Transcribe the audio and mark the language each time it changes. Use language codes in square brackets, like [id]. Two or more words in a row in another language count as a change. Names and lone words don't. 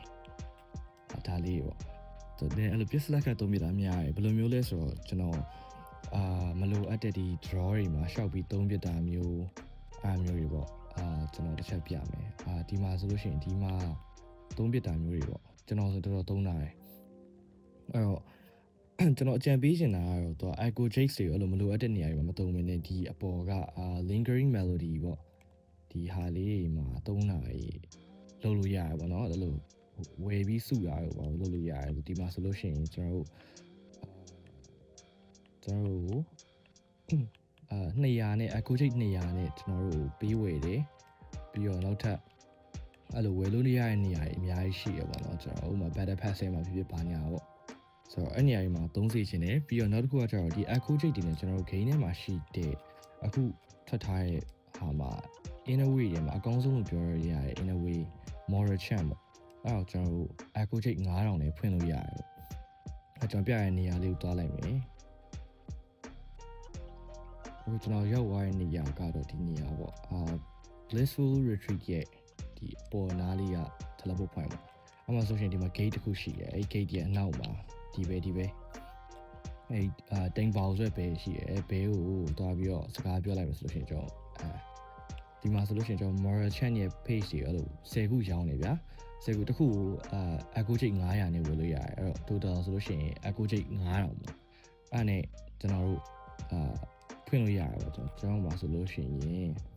[my] ဒါလေးပေါ့အဲ့လိုပစ္စလက်ခတ်သုံးပြတာများတယ်ဘယ်လိုမျိုးလဲဆိုတော့ကျွန်တော်မလိုအပ်တဲ့ဒီ draw တွေမှာရှောက်ပြီးသုံးပြ တာမျိုးအားမျိုးတွေပေါ့ကျွန်တော်တစ်ချက်ပြမယ်ဒီမှာဆိုလို့ရှိရင်ဒီမှာသုံးပြတာမျိုးတွေပေါ့ကျွန်တော်ဆိုတော်တော်သုံးတာတယ်အဲ့တော့ကျွန်တော်အကြံပေးချင်တာကတော့သူ Echo Jade တွေအဲ့လိုမလိုအပ်တဲ့နေရာတွေမှာမသုံးမနဲ့ဒီအပေါ်က [en] lingering melody [my] ပေါ့ဒီဟာလေးမှာသုံးတာလုပ်လို့ရတယ်ပေါ့နော်အဲ့လိုဝယ်ပြီးစုရတော့ပေါ့လုပ်လို့ရတယ်ဒီမှာဆိုလို့ရှိရင်ကျွန်တော် တို့200နဲ့ Echo Jade 200နဲ့ကျွန်တော်တို့ပေးဝယ်တယ်ပြီးတော့နောက်ထပ်အဲ့လိုဝယ်လို့ရတဲ့နေရာတွေအများ ကြီးရှိရပါတော့ကျွန်တော်ဥပမာ Battle Pass မှာဖြစ်ဖြစ်ပါညာပေါ့ဆိုတော့အဲ့နေရာတွေမှာသုံးစေချင်တယ်ပြီးတော့နောက်တစ်ခုကကျတော့ဒီ Echo Jade တွေနဲ့ကျွန်တော်တို့ game ထဲမှာရှိတဲ့အခုထွက်ထားတဲ့ဟာမှာ [en] in a way [my] တွေမှာအကောင်းဆုံးလို့ပြောရရတယ် [en] in a way moral champ [my] ပေါ့အဲ့တော့ကျွန်တော်တို့ Echo Jade 9000နဲ့ဖွင့်လို့ရတယ်ပေါ့အဲ့ကျွန်တော်ပြရတဲ့နေရာလေးကိုသွားလိုက်မယ် ဟိုကျွန်တော်ရောက်သွားတဲ့နေရာကတော့ဒီနေရာပေါ့ Blissful Retreat ရဲ့ဒီပေါ်နားလေးက [en] teleport point [my] ပေါ့အဲ့မှာဆိုရှင် ဒီမှာ gate တစ်ခုရှိတယ်အဲ့ gate ရဲ့အနောက်မှာဒီပဲအဲ့တိမ်ပေါဆွဲဘဲရှိရယ်ဘဲကိုတွားပြီးတော့စကားပြောလိုက်မယ်ဆိုလို့ရှိရင်ကျွန်တော်ဒီမှာဆိုလို့ရှိရင်ကျွန်တော် Moral Chan ရဲ့ page တွေအဲ့လို10ခုရောင်းနေဗျာ10ခုတစ်ခုကိုEcho Jade 900နဲ့ဝယ်လို့ရတယ်အဲ့တော့ total ဆိုလို့ရှိရင် Echo Jade 9000ပေါ့အဲ့နဲ့ကျွန်တော်တို့ဖွင့်လို့ရတယ်ပေါ့ကျွန်တော်မှာဆိုလို့ရှိရင်